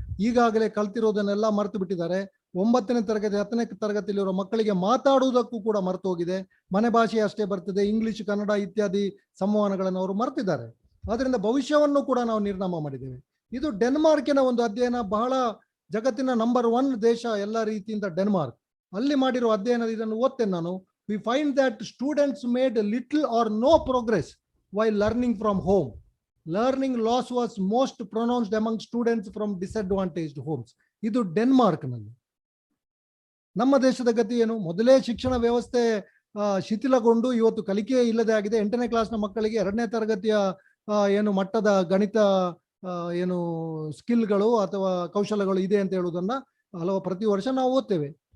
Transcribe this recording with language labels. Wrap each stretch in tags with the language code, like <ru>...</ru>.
<kn>ಈಗಾಗಲೇ ಕಲ್ತಿರೋದನ್ನೆಲ್ಲ ಮರೆತು ಬಿಟ್ಟಿದ್ದಾರೆ. 9ನೇ ತರಗತಿ 10ನೇ ತರಗತಿಯಲ್ಲಿರೋ ಮಕ್ಕಳಿಗೆ ಮಾತಾಡುವುದಕ್ಕೂ ಕೂಡ ಮರೆತು ಹೋಗಿದೆ. ಮನೆ ಭಾಷೆ ಅಷ್ಟೇ ಬರ್ತದೆ, ಇಂಗ್ಲಿಷ್, ಕನ್ನಡ ಇತ್ಯಾದಿ ಸಂವಹನಗಳನ್ನು ಅವರು ಮರೆತಿದ್ದಾರೆ. ಆದ್ರಿಂದ ಭವಿಷ್ಯವನ್ನು ಕೂಡ ನಾವು ನಿರ್ನಾಮ ಮಾಡಿದ್ದೇವೆ. ಇದು ಡೆನ್ಮಾರ್ಕಿನ ಒಂದು ಅಧ್ಯಯನ, ಬಹಳ ಜಗತ್ತಿನ ನಂಬರ್ 1 ದೇಶ ಎಲ್ಲ ರೀತಿಯಿಂದ ಡೆನ್ಮಾರ್ಕ್. ಅಲ್ಲಿ ಮಾಡಿರೋ ಅಧ್ಯಯನ, ಇದನ್ನು ಓದ್ತೇನೆ ನಾನು.</kn> <en>We find that students made little or no progress while learning from home. Learning loss was most pronounced among students from disadvantaged homes.</en> <kn>ಇದು ಡೆನ್ಮಾರ್ಕ್ನಲ್ಲಿ. ನಮ್ಮ ದೇಶದ ಗತಿ ಏನು? ಮೊದಲೇ ಶಿಕ್ಷಣ ವ್ಯವಸ್ಥೆ ಶಿಥಿಲಗೊಂಡು ಇವತ್ತು ಕಲಿಕೆ ಇಲ್ಲದೆ ಆಗಿದೆ. 8ನೇ ಕ್ಲಾಸ್ನ ಮಕ್ಕಳಿಗೆ 2ನೇ ತರಗತಿಯ ಏನು ಮಟ್ಟದ ಗಣಿತ ಏನು ಸ್ಕಿಲ್ಗಳು ಅಥವಾ ಕೌಶಲಗಳು ಇದೆ ಅಂತ ಹೇಳುವುದನ್ನ ಪ್ರತಿ ವರ್ಷ ನಾವು ಓದ್ತೇವೆ.</kn>